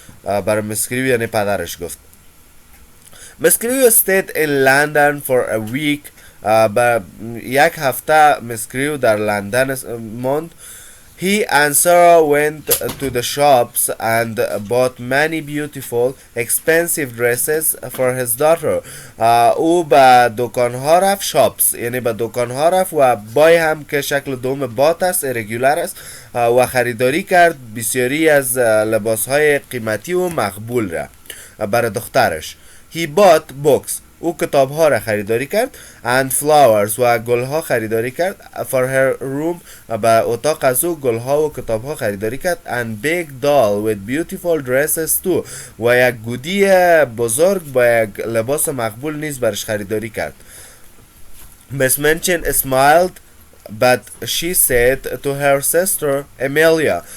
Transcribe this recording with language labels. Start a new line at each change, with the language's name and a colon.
Persian: برای Miss Crew یعنی پدرش گفت.
English: Miss Crew stayed in London for a week.
Persian: با یک هفته Miss Crew در لندن ماند.
English: He and Sarah went to the shops and bought many beautiful expensive dresses for his daughter.
Persian: او به دکانها رفت. shops یعنی به دکانها رفت و بای هم که شکل دوم بات است irregular است و خریداری کرد بسیاری از لباسهای قیمتی و مقبول را برای دخترش.
English: He bought books.
Persian: او کتاب ها را خریداری کرد.
English: And flowers
Persian: و گل ها خریداری کرد.
English: For her room
Persian: با اتاق از او گل ها و کتاب ها خریداری کرد.
English: And big doll with beautiful dresses too.
Persian: و یک گودی بزرگ با یک لباس مقبول نیز برش خریداری کرد.
English: Miss Minchin smiled but she said to her sister Amelia.